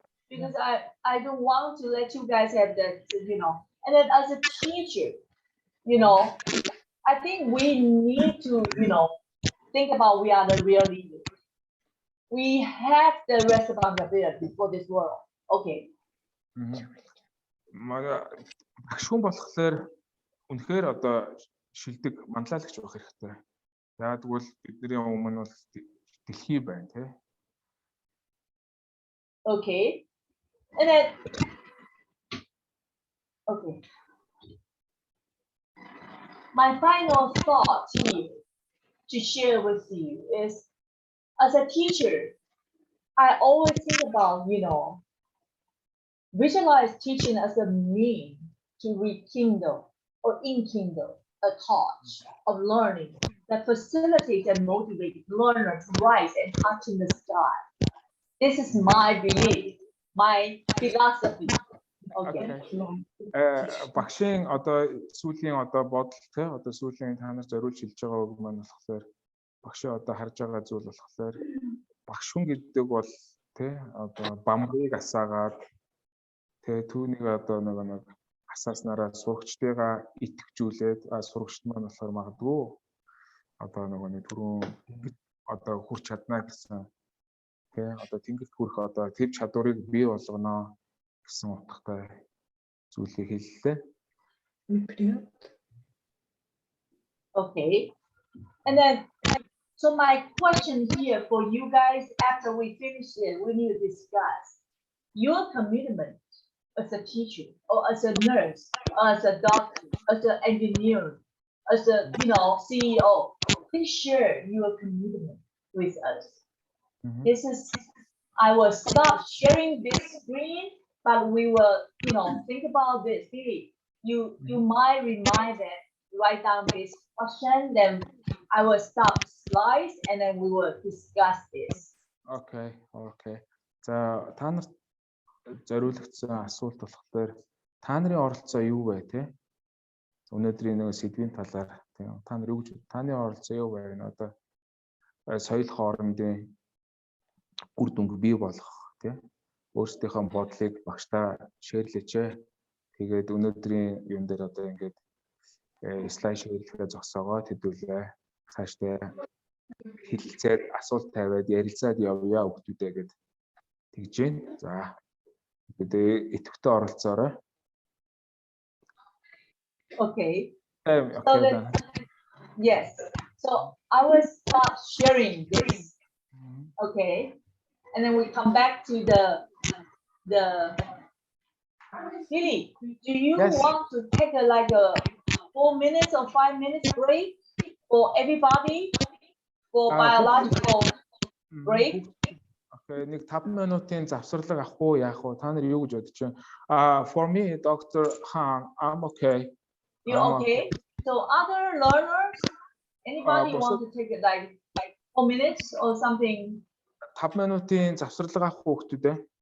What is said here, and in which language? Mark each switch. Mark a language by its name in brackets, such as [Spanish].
[English] Because I don't want to let you guys have that, And then as a teacher, I think we need to, think about we are the real leaders. We have the responsibility for this world. Okay. [Mongolian] Багшгүй болохоор үнэхээр одоо шилдэг манлайлагч байх хэрэгтэй. Яагаад гэвэл бидний өмнө бол дэлхий байна, тий. [English] Okay. And then my final thought here to share with you is, as a teacher, I always think about, visualize teaching as a means to rekindle or enkindle a touch of learning that facilitates and motivates learners to rise and touch in the sky. This is my belief, my philosophy. Okay. [Mongolian] Багшийн одоо сүүлийн одоо бодолтой одоо сүүлийн та нар зориулж хэлж байгаа үг маань болохоор багшийн одоо харж байгаа зүйл болохоор багш хүн гэдэг бол тий одоо бамбыг асаагаад тий түүнийг одоо нэг асааснараа сурагчдыгаа итгэжүүлээд сурагчд маань болохоор магадгүй одоо нэг түрүүн одоо хүрч чадна гэсэн тий одоо тэнгэрт хүрэх одоо тэр чадварыг бий болгоно гэсэн утгатай зүйлийг хэллээ. [English] Okay. And then So my question here for you guys, after we finish it, we need to discuss your commitment as a teacher, or as a nurse, or as a doctor, as an engineer, as a CEO. Please share your commitment with us. This is, I will stop sharing this screen, but we will think about this. Billy, you might remind them, write down this question, then I will stop slides and then we will discuss this. Okay. [Mongolian] За та нарт зориулагдсан асуулт болохоор та нарын оролцоо юу вэ те? Өнөөдрийн нэг сэдвийн талаар тийм та нар юу гэж таны оролцоо юу вэ? Одоо соёл хоорондын үр дүнг бий болгох тийм өөрсдийнхөө бодлыг багштай шеэрлээч. Тэгээд өнөөдрийн юм дээр одоо ингээд слайд шеэрлэгээ зогсоогоод хэдүүлээ. Цаашдаа хэлэлцээд асуулт тавиад ярилцаад явъя хүүхдүүдээ гэд тэгж байна. За тэгээд идэвхтэй оролцоорой. [English] Okay. Okay. Yes. So I will start sharing this. Okay. And then we come back to the Billy, do you want to take like a 4 minutes or 5 minutes break for everybody for biological break? [Mongolian] Okay, нэг 5 минутын завсарлага авах уу яах вэ? Та нар юу гэж бодож байна? [English] For me, Dr. Han, I'm okay. You okay? So other learners, anybody want to take it like 4 minutes or something? [Mongolian] 5 минутын завсарлага авах хүүхдүүд ээ.